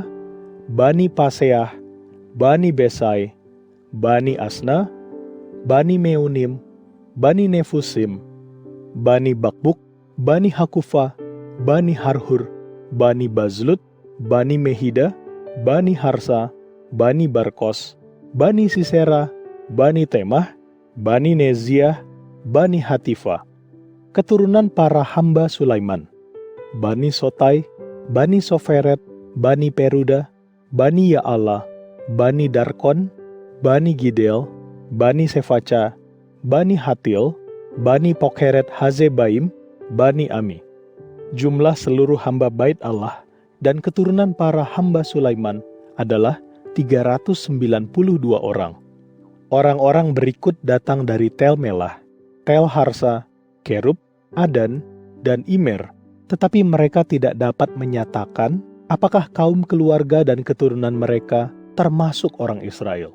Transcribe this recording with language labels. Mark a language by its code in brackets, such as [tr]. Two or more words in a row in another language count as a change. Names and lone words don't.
[id] Bani Paseah, Bani Besai, Bani Asna, Bani Meunim, Bani Nefusim, Bani Bakbuk, Bani Hakufa, Bani Harhur, Bani Bazlut, Bani Mehida, Bani Harsa, Bani Barkos, Bani Sisera, Bani Temah, Bani Neziah, Bani Hatifa. Keturunan para hamba Sulaiman, Bani Sotai, Bani Soferet, Bani Peruda, Bani Ya'ala, Bani Darkon, Bani Gidel, Bani Sefaca, Bani Hatil, Bani Pokheret Hazebaim, Bani Ami. Jumlah seluruh hamba Bait Allah dan keturunan para hamba Sulaiman adalah 392 orang. Orang-orang berikut datang dari Tel Melah, Tel Harsa, Kerub, Adan, dan Imer, tetapi mereka tidak dapat menyatakan apakah kaum keluarga dan keturunan mereka termasuk orang Israel.